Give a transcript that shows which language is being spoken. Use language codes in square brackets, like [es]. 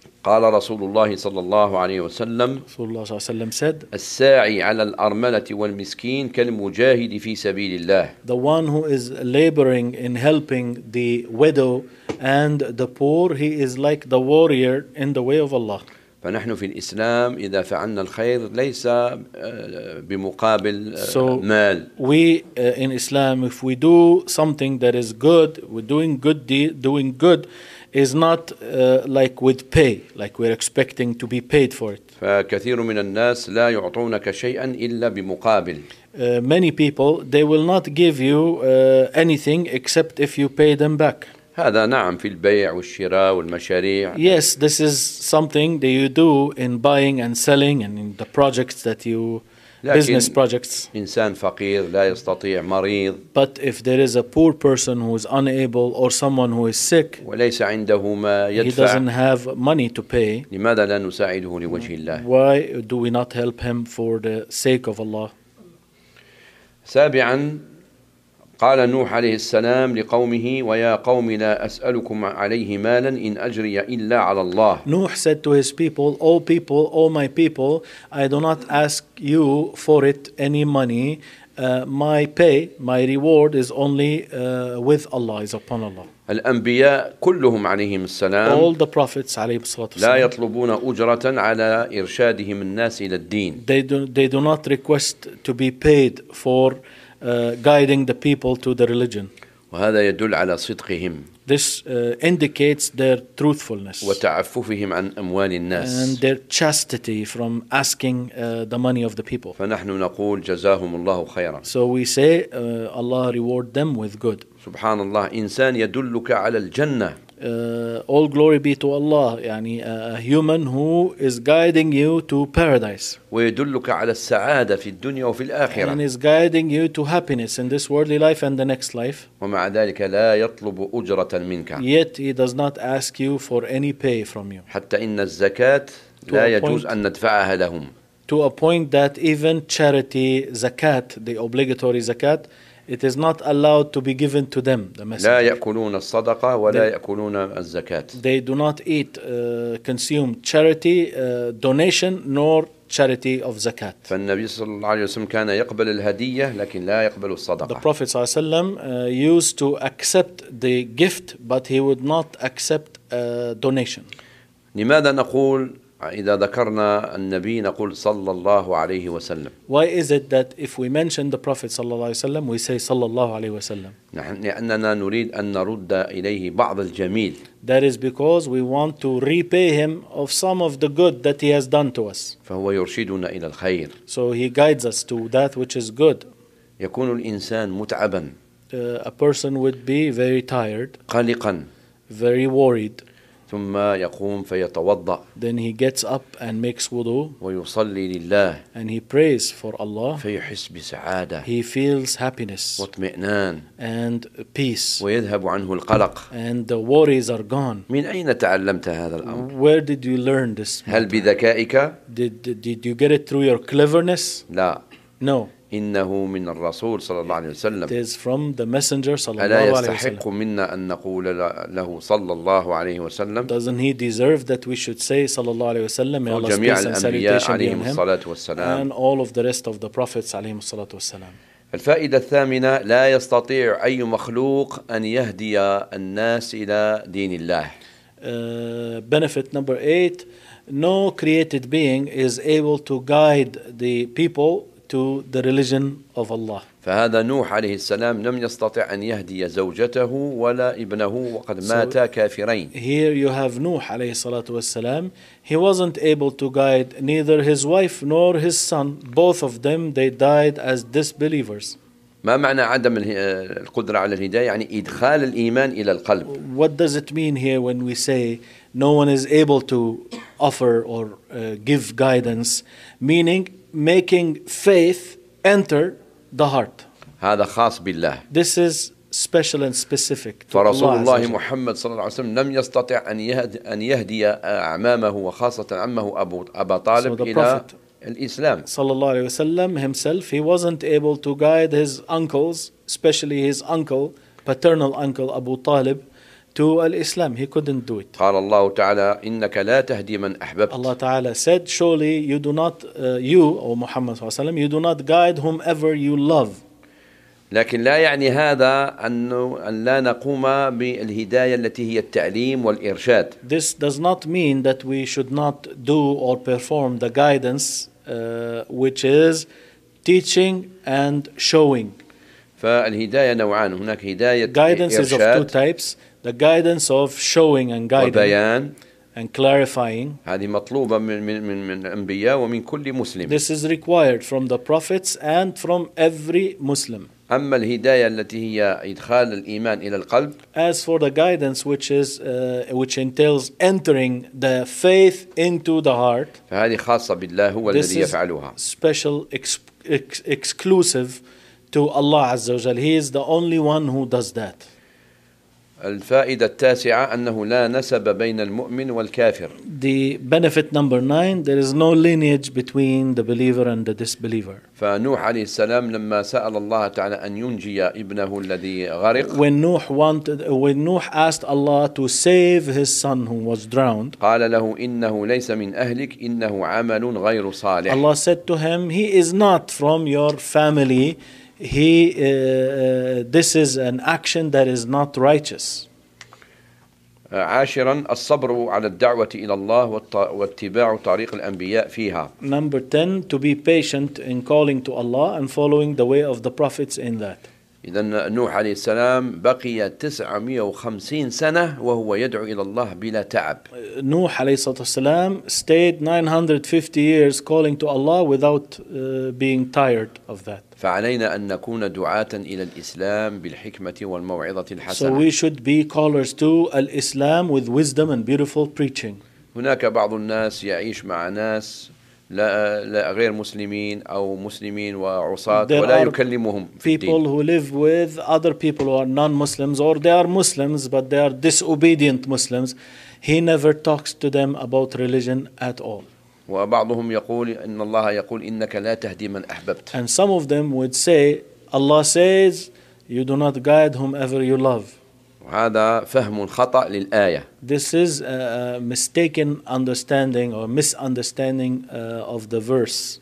[ar] قال رسول الله صلى الله عليه وسلم. رسول الله صلى الله عليه وسلم [en] said. [ar] الساعي على الأرملة والمسكين كالمجاهد في سبيل الله. [en] The one who is laboring in helping the widow and the poor, he is like the warrior in the way of Allah. [ar] فنحن في الإسلام إذا فعلنا الخير ليس بمقابل مال. [en] So we in Islam, if we do something that is good, we're doing good doing good. Is not like with pay, like we're expecting to be paid for it. [ar] فكثير من الناس لا يعطونك شيئا إلا بمقابل. [en] Many people, they will not give you anything except if you pay them back. [ar] هذا نعم في البيع والشراء والمشاريع. [en] Yes, this is something that you do in buying and selling and in the projects that you business projects. [ar] إنسان فقير لا يستطيع مريض. [en] But if there is a poor person who is unable or someone who is sick. [ar] وليس عنده ما يدفع. [en] He doesn't have money to pay. [ar] لماذا لا نساعده لوجه الله؟ [en] Why do we not help him for the sake of Allah? [ar] سابعا، قال نوح عليه السلام لقومه: ويا قوم لا أسألكم عليه مالا إن أجري إلا على الله. [en] نوح said to his people, O people, O my people, I do not ask you for it any money. My pay, my reward is only with Allah, is upon Allah. [ar] الأنبياء كلهم عليهم السلام. [en] All the prophets [ar] عليهم الصلاة والسلام. لا يطلبون أجرة على إرشادهم الناس إلى الدين. [en] They do not request to be paid for guiding the people to the religion. [ar] وهذا يدل على صدقهم. [en] This indicates their truthfulness. [ar] وتعففهم عن أموال الناس. [en] And their chastity from asking the money of the people. [ar] فنحن نقول جزاهم الله خيرا. [en] So we say Allah reward them with good. [ar] سبحان الله، إنسان يدلك على الجنة. [en] All glory be to Allah. [ar] يعني [en] a human who is guiding you to paradise. [ar] ويدلك على السعادة في الدنيا وفي الآخرة. [en] And is guiding you to happiness in this worldly life and the next life. [ar] ومع ذلك لا يطلب أجرة منك. [en] Yet he does not ask you for any pay from you. [ar] حتى إن الزكاة لا يجوز أن ندفعها لهم. [en] to a point that even charity, zakat, the obligatory zakat, it is not allowed to be given to them, the messenger. [ar] لا يأكلون الصدقة ولا يأكلون الزكاة. [en] They do not eat, consume charity, donation, nor charity of zakat. [ar] فالنبي صلى الله عليه وسلم كان يقبل الهدية لكن لا يقبل الصدقة. [en] The Prophet [ar] صلى الله عليه وسلم [en] used to accept the gift, but he would not accept donation. [ar] لماذا نقول إذا ذكرنا النبي نقول صلى الله عليه وسلم؟ [en] Why is it that if we mention the Prophet [ar] صلى الله عليه وسلم [en] we say صلى الله عليه وسلم؟ [ar] لأننا نريد أن نرد إليه بعض الجميل. [en] That is because we want to repay him of some of the good that he has done to us. [ar] فهو يرشدنا إلى الخير. [en] So he guides us to that which is good. [ar] يكون الإنسان متعبا. [en] A person would be very tired. [ar] قلقا. [en] Very worried. [ar] ثم يقوم فيتوضأ. [en] Then he gets up and makes wudu. [ar] ويصلي لله. [en] And he prays for Allah. [ar] فيحس بسعادة. [en] He feels happiness. [ar] واطمئنان. [en] And peace. [ar] ويذهب عنه القلق. [en] And the worries are gone. [ar] من أين تعلمت هذا الأمر؟ [en] Where did you learn this? [ar] هل بذكائك؟ [en] Did you get it through your cleverness? [ar] لا. [en] No. [ar] إنه من الرسول صلى الله عليه وسلم. [en] It is from the messenger [ar] صلى الله عليه وسلم. ألا يستحق منا أن نقول له صلى الله عليه وسلم؟ [en] Doesn't he deserve that we should say [ar] صلى الله عليه وسلم؟ وجميع الأنبياء عليهم الصلاة والسلام. [en] And all of the rest of the prophets [ar] عليهم الصلاة والسلام. الفائدة الثامنة لا يستطيع أي مخلوق أن يهدي الناس إلى دين الله. [en] Benefit number eight: no created being is able to guide the people to the religion of Allah. [ar] فهذا نوح عليه السلام لم يستطع أن يهدي زوجته ولا ابنه وقد مات كافرين. [en] Here you have نوح [ar] عليه الصلاة والسلام. [en] He wasn't able to guide neither his wife nor his son. Both of them they died as disbelievers. [ar] ما معنى عدم القدرة على الهداية؟ يعني إدخال الإيمان إلى القلب. [en] What does it mean here when we say no one is able to offer or give guidance? Meaning making faith enter the heart. [ar] هذا خاص بالله. [en] This is special and specific to [ar] فرسول [en] Allah. [ar] فرسول الله محمد صلى الله عليه وسلم لم يستطع أن يهدي أعمامه وخاصة عمه أبا طالب إلى الإسلام. صلى الله عليه وسلم [en] himself, he wasn't able to guide his uncles, especially his uncle, paternal uncle Abu Talib, to Islam. He couldn't do it. [ar] قال الله تعالى إنك لا تهدي من أحببت. [en] Allah تعالى said, surely you do not, you, [ar] أو محمد صلى الله عليه وسلم, [en] you do not guide whomever you love. [ar] لكن لا يعني هذا أن لا نقوم بالهداية التي هي التعليم والإرشاد. [en] This does not mean that we should not do or perform the guidance which is teaching and showing. [ar] فالهداية نوعان. هناك هداية [en] guidance [ar] إرشاد. [en] Guidance is of two types. The guidance of showing and guiding [ar] وبيان. [en] And clarifying. [ar] هذه مطلوبة من الأنبياء ومن كل مسلم. [en] This is required from the prophets and from every Muslim. [ar] أما الهداية التي هي إدخال الإيمان إلى القلب. [en] As for the guidance which is which entails entering the faith into the heart. [ar] فهذه خاصة بالله هو الذي يفعلها. [en] This is special exclusive to Allah [ar] Azza wa Jalla. [en] He is the only one who does that. [ar] الفائدة التاسعة أنه لا نسب بين المؤمن والكافر. [en] The benefit number nine, there is no lineage between the believer and the disbeliever. [ar] فنوح عليه السلام لما سأل الله تعالى أن ينجي ابنه الذي غرق. [en] When Nuh asked Allah to save his son who was drowned. [ar] قال له إنه ليس من أهلك إنه عمل غير صالح. [en] Allah said to him, he is not from your family. This is an action that is not righteous. [ar] عاشرا الصبر على الدعوة إلى الله واتباع طريق الأنبياء فيها. [en] Number 10, to be patient in calling to Allah and following the way of the prophets in that. [ar] إذا نوح عليه السلام بقي 950 سنة وهو يدعو إلى الله بلا تعب. [en] نوح [ar] عليه الصلاة والسلام [en] stayed 950 years calling to Allah without being tired of that. [ar] فعلينا أن نكون دعاة إلى الإسلام بالحكمة والموعظة الحسنة. [en] So we should be callers to Islam with wisdom and beautiful preaching. [ar] هناك بعض الناس يعيش مع ناس لا غير مسلمين أو مسلمين وعصاة ولا يكلمهم في الدين. [en] People who live with other people who are non-Muslims or they are Muslims but they are disobedient Muslims, he never talks to them about religion at all. [ar] وبعضهم يقول إن الله يقول إنك لا تهدي من أحببت. [en] And some of them would say, Allah says, you do not guide whomever you love. [ar] وهذا فهم خطأ للآية. [en] This is a mistaken understanding or misunderstanding of the verse.